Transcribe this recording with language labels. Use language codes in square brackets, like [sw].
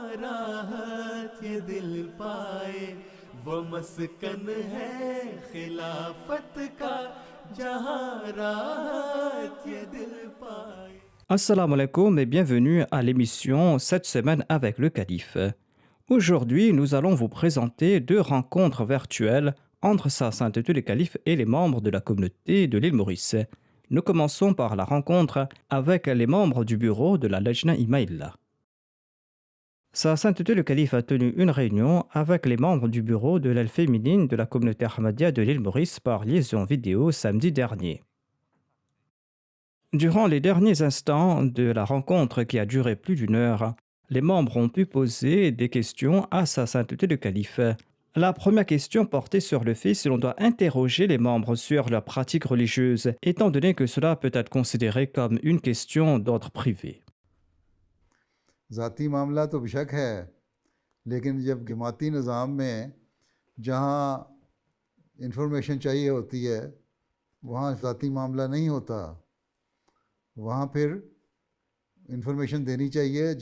[ur] راحت یہ دل پائے وہ مسکن ہے خلافت کا جہاں راحت یہ دل پائے. [fr] Assalamu alaikum et bienvenue à l'émission Cette semaine avec le Calife. Aujourd'hui, nous allons vous présenter 2 rencontres virtuelles entre Sa Sainteté le Calife et les membres de la communauté de l'île Maurice. Nous commençons par la rencontre avec les membres du bureau de la Lajna Imaïla. Sa Sainteté le Calife a tenu une réunion avec les membres du bureau de l'aile féminine de la communauté Ahmadiyya de l'île Maurice par liaison vidéo samedi dernier. Durant les derniers instants de la rencontre qui a duré plus d'1 heure, les membres ont pu poser des questions à Sa Sainteté le Calife. La première question portait sur le fait si l'on doit interroger les membres sur leur pratique religieuse, étant donné que cela peut être considéré comme une question d'ordre privé. [ur] ذاتی معاملہ تو بشک ہے، لیکن جب جماعتی نظام میں جہاں انفارمیشن چاہیے ہوتی ہے وہاں ذاتی معاملہ نہیں ہوتا، وہاں پھر انفارمیشن دینی چاہیے.